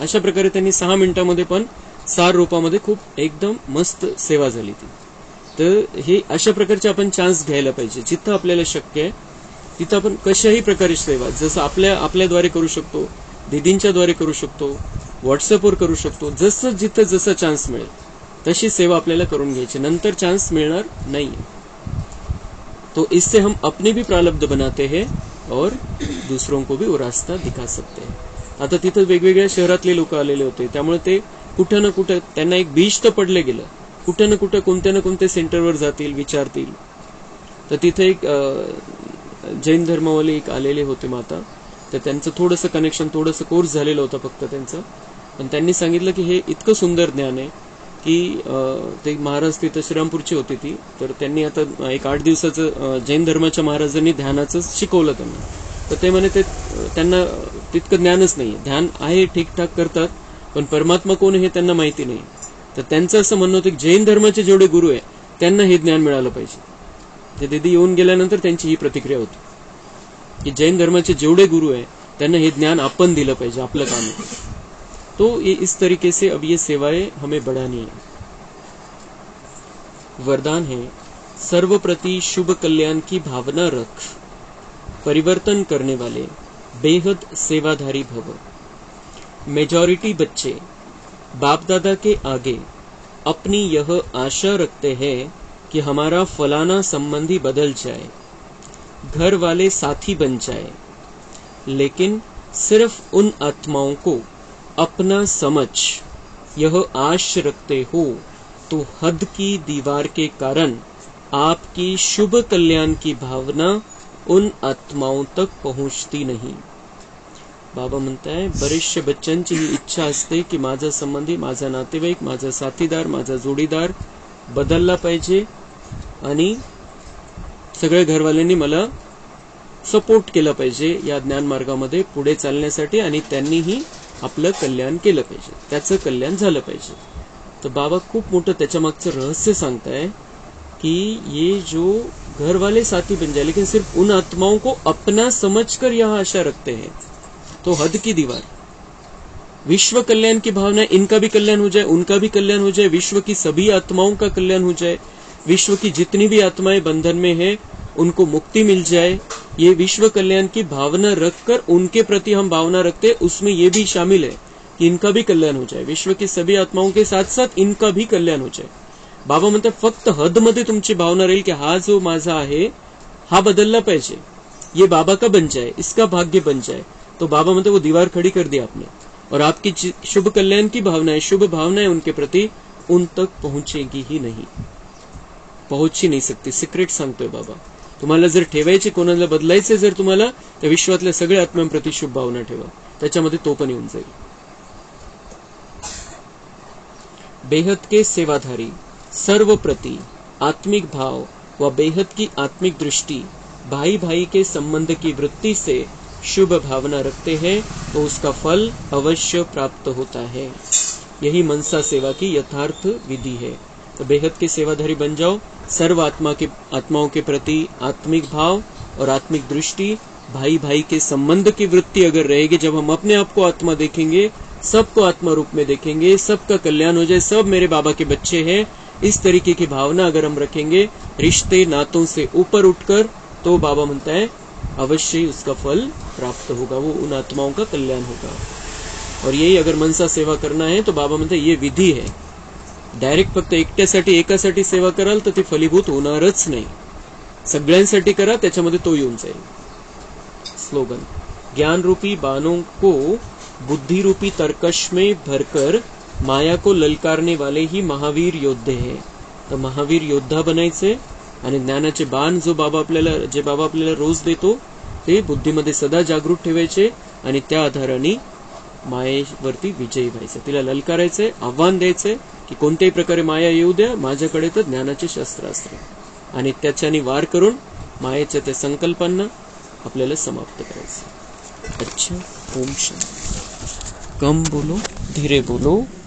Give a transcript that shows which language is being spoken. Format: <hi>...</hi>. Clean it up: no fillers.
<mr>अशा प्रकारे त्यांनी 6 मिनिटांमध्ये पण सार रूपामध्ये खूप एकदम मस्त सेवा झाली ती। तर हे अशा प्रकारचे आपण चान्स घ्यायला पाहिजे। जिथं आपल्याला शक्य आहे तिथं आपण कशाही प्रकारे सेवा, जसं आपल्याद्वारे करू शकतो, दीदींच्या द्वारे करू शकतो, व्हॉट्सअपवर करू शकतो, जसं जिथं जसं चान्स मिळेल तशी सेवा आपल्याला करून घ्यायची। नंतर चान्स मिळणार नाही,</mr> <hi>तो इससे हम अपनी भी प्रारब्ध बनाते हैं और दूसरों को भी वो रास्ता दिखा सकते हैं।</hi> <mr>आता तिथं वेगवेगळ्या शहरातले लोक आलेले होते, त्यामुळे ते कुठं ना कुठं त्यांना एक बीज तर पडले गेलं, कुठं ना कुठं कोणत्या ना कोणत्या सेंटरवर जातील, विचारतील। तर तिथे एक जैन धर्मावाले एक आलेले होते माता, तर त्यांचं थोडंसं कनेक्शन, थोडंसं कोर्स झालेलं होतं फक्त त्यांचं, पण त्यांनी सांगितलं की हे इतकं सुंदर ज्ञान आहे की ते महाराज तिथं श्रीरामपूरची होती ती, तर त्यांनी आता एक 8 दिवसाचं जैन धर्माच्या महाराजांनी ध्यानाचं शिकवलं त्यांना। तर ते म्हणे त्यांना तितकं ज्ञानच नाही, ध्यान आहे ठीकठाक करतात पण परमात्मा कोण हे त्यांना माहिती नाही। तर त्यांचं असं म्हणणं होतं की जैन धर्माचे जेवढे गुरु आहे त्यांना हे ज्ञान मिळालं पाहिजे। ते दीदी येऊन गेल्यानंतर त्यांची ही प्रतिक्रिया होती की जैन धर्माचे जेवढे गुरु आहे त्यांना हे ज्ञान आपण दिलं पाहिजे, आपलं काम आहे।</mr> <hi>तो इस तरीके से अब ये सेवाएं हमें बढ़ानी है। वरदान है, सर्व प्रति शुभ कल्याण की भावना रख, परिवर्तन करने वाले बेहद सेवाधारी भव। मेजॉरिटी बच्चे बाप दादा के आगे अपनी यह आशा रखते हैं कि हमारा फलाना संबंधी बदल जाए, घर वाले साथी बन जाए, लेकिन सिर्फ उन आत्माओं को अपना समझ यह आश रखते हो तो हद की दीवार के कारण आपकी शुभ कल्याण की भावना उन आत्माओं तक पहुंचती नहीं।</hi> <mr>बाबा म्हणताय, बरेचशे बच्चांची ही इच्छा असते की माझा संबंधी, माझा नातेवाईक, माझा साथीदार, माझा जोडीदार बदलला पाहिजे आणि सगळ्या घरवाल्यांनी मला सपोर्ट केला पाहिजे या ज्ञान मार्गामध्ये पुढे चालण्यासाठी आणि त्यांनीही आपलं कल्याण केलं पाहिजे, त्याचं कल्याण झालं पाहिजे। तर बाबा खूप मोठं त्याच्या मागचं रहस्य सांगताय कि</mr> <hi>ये जो घर वाले साथी बन जाए, लेकिन सिर्फ उन आत्माओं को अपना समझकर यह आशा रखते हैं तो हद की दीवार, विश्व कल्याण की भावना, इनका भी कल्याण हो जाए, उनका भी कल्याण हो जाए, विश्व की सभी आत्माओं का कल्याण हो जाए, विश्व की जितनी भी आत्माएं बंधन में है उनको मुक्ति मिल जाए, ये विश्व कल्याण की भावना रखकर उनके प्रति हम भावना रखते, उसमें ये भी शामिल है कि इनका भी कल्याण हो जाए, विश्व की सभी आत्माओं के साथ साथ इनका भी कल्याण हो जाए।</hi> <mr>बाबा म्हणतात फक्त हदमध्ये तुमची भावना राहील की हा जो माझा आहे हा बदलला पाहिजे,</mr> <hi>ये बाबा का बन जाए, इसका भाग्य बन जाए। तो बाबा म्हणते वो दीवार खड़ी कर दी आपने, और आपकी शुभ कल्याण की भावना है, शुभ भावना है उनके प्रति, उन तक पहुंचेगी ही नहीं, पहुंच ही नहीं सकती.</hi> <mr>सिक्रेट सांगतोय बाबा. तुम्हाला जर ठेवायचे, कोणाला बदलायचे जर तुम्हाला, तर विश्वातल्या सगळ्या आत्म्यांप्रती शुभ भावना ठेवा, त्याच्यामध्ये तो पण येऊन जाईल.</mr> <hi>बेहद के सेवाधारी सर्व प्रति आत्मिक भाव व बेहद की आत्मिक दृष्टि भाई भाई के संबंध की वृत्ति से शुभ भावना रखते हैं तो उसका फल अवश्य प्राप्त होता है. यही मनसा सेवा की यथार्थ विधि है. तो बेहद के सेवाधारी बन जाओ. सर्व आत्माओं के प्रति आत्मिक भाव और आत्मिक दृष्टि, भाई भाई के संबंध की वृत्ति अगर रहेगी, जब हम अपने आप को आत्मा देखेंगे, सबको आत्मा रूप में देखेंगे, सबका कल्याण हो जाए, सब मेरे बाबा के बच्चे हैं, इस तरीके की भावना अगर हम रखेंगे रिश्ते नातों से ऊपर उठकर, तो बाबा म्हणता है अवश्य ही उसका फल प्राप्त होगा, वो उन आत्माओं का कल्याण होगा. और यही अगर मनसा सेवा करना है तो बाबा म्हणते ये विधी है.</hi> <mr>डायरेक्ट फक्त एकट्यासाठी एकासाठी सेवा कराल तर ती फलीभूत होणारच नाही. सगळ्यांसाठी करा, त्याच्यामध्ये तो येऊन जाईल.</mr> <en>Slogan.</en> <hi>ज्ञान रूपी बाणों को बुद्धि रूपी तरकश में भरकर माया को ललकारने वाले ही महावीर योद्धे हैं.</hi> <mr>तर महावीर योद्धा बनायचे आणि ज्ञानाचे बाण जे बाबा आपल्याला रोज देतो ते बुद्धीमध्ये सदा जागृत ठेवायचे आणि त्या आधाराने मायेवरती विजयी व्हायचं. तिला ललकारायचंय, आव्हान द्यायचंय की कोणत्याही प्रकारे माया येऊ द्या, माझ्याकडे तर ज्ञानाचे शस्त्र असते, आणि त्याच्याने वार करून मायेच्या त्या संकल्पांना आपल्याला समाप्त करायचं. अच्छा. ओम शांती.</mr> <hi>कम बोलो, धीरे बोलो.</hi>